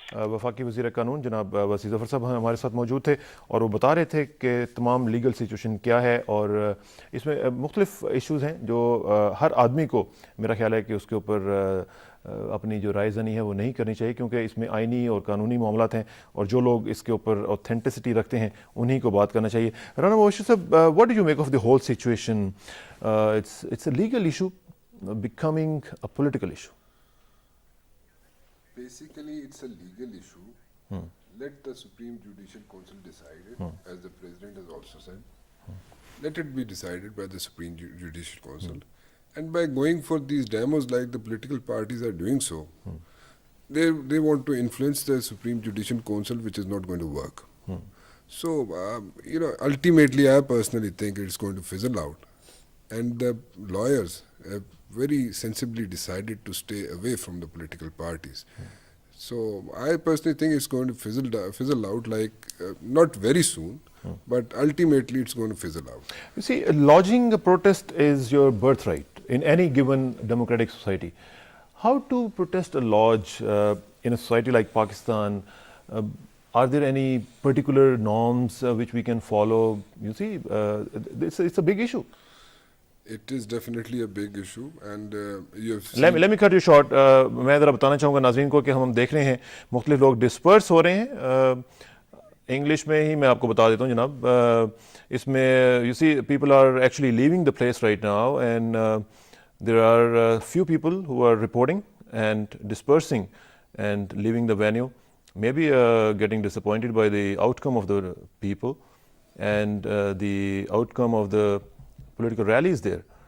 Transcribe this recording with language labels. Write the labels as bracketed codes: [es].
[ur] وفاقی وزیر قانون جناب وسیع ظفر صاحب ہمارے ساتھ موجود تھے اور وہ بتا رہے تھے کہ تمام لیگل سچویشن کیا ہے, اور اس میں مختلف ایشوز ہیں جو ہر آدمی کو میرا خیال ہے کہ اس کے اوپر اپنی جو رائے زنی ہے وہ نہیں کرنی چاہیے, کیونکہ اس میں آئینی اور قانونی معاملات ہیں اور جو لوگ اس کے اوپر اوتھینٹسٹی رکھتے ہیں انہی کو بات کرنا چاہیے. [en] Rana Mubashir sahab, what do you make of the whole situation? It's a legal issue becoming a political issue. Basically, it's a legal issue. Let the Supreme Judicial Council decide it, as the President has also said. Let it be decided by the Supreme Judicial Council. And by going for these demos like the political parties are doing so, they want to influence the Supreme Judicial Council, which is not going to work. So, ultimately I personally think it's going to fizzle out. And the lawyers have very sensibly decided to stay away from the political parties. So I personally think it's going to fizzle out, like not very soon, but ultimately it's going to fizzle out. You see, lodging a protest is your birthright in any given democratic society. How to protest a lodge in a society like Pakistan? Are there any particular norms which we can follow? You see, it's a big issue. It is definitely a big issue, and you have seen... Let me cut you short. [ur] میں ذرا بتانا چاہوں گا ناظرین کو کہ ہم دیکھ رہے ہیں مختلف لوگ ڈسپرس ہو رہے ہیں. انگلش میں ہی میں آپ کو بتا دیتا ہوں جناب, [en] اس میں you see people are actually leaving the place right now, and there are few people who are reporting and dispersing and leaving the venue, maybe getting disappointed by the outcome of the people and the outcome of the political rallies there.